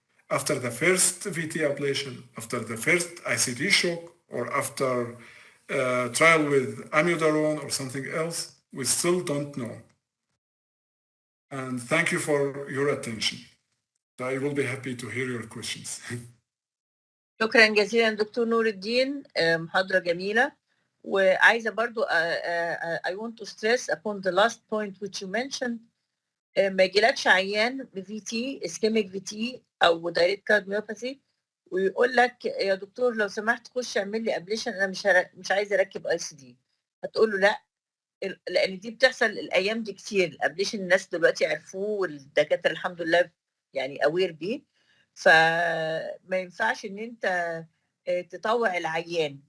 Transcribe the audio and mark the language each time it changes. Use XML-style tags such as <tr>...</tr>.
<en>After the first VT ablation, after the first ICD shock, or after trial with amiodarone or something else, we still don't know. And thank you for your attention. I will be happy to hear your questions.</en> <ar>شكرا جزيلا دكتور نور الدين، محاضرة جميلة. وعايزة برضو</ar> <en>I want to stress upon the last point which you mentioned</en> <ar>ما يجيلكش عيان بفي تي اسكيميك في تي او دايركت كارديوميوباثي ويقول لك يا دكتور لو سمحت خش اعمل لي ابليشن، انا مش عايز اركب اي سي دي. هتقول له لا، لان دي بتحصل الايام دي كتير. الابليشن الناس دلوقتي عرفوه والدكاتره الحمد لله يعني اوير بيه، فما ينفعش ان انت تطوع العيان.</ar>